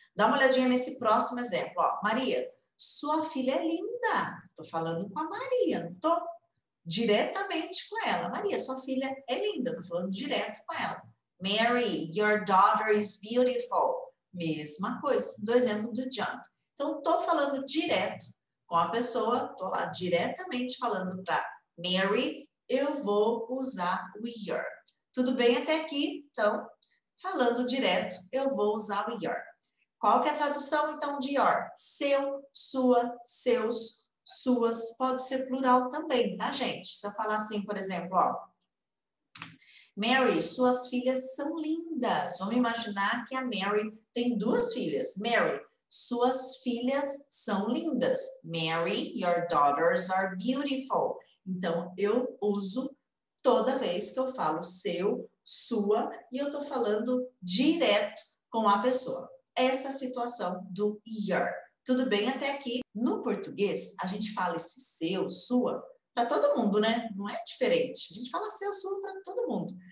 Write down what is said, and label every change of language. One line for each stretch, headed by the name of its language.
Portuguese: Dá uma olhadinha nesse próximo exemplo. Ó, Maria, sua filha é linda. Estou falando com a Maria, não estou diretamente com ela. Maria, sua filha é linda. Estou falando direto com ela.
English: Mary, your daughter is beautiful.
Portuguese: Mesma coisa, do exemplo do John. Então, estou falando direto com a pessoa, estou lá diretamente falando para Mary, eu vou usar o your. Tudo bem até aqui? Então, falando direto, eu vou usar o your. Qual que é a tradução, então, de your? Seu, sua, seus, suas. Pode ser plural também, tá, gente? Se eu falar assim, por exemplo, ó. Mary, suas filhas são lindas. Vamos imaginar que a Mary tem duas filhas. Mary, suas filhas são lindas.
English: Mary, your daughters are beautiful.
Portuguese: Então, eu uso toda vez que eu falo seu, sua, e eu tô falando direto com a pessoa. Essa é a situação do your. Tudo bem até aqui? No português, a gente fala esse seu, sua, para todo mundo, né? Não é diferente. A gente fala seu, sua para todo mundo.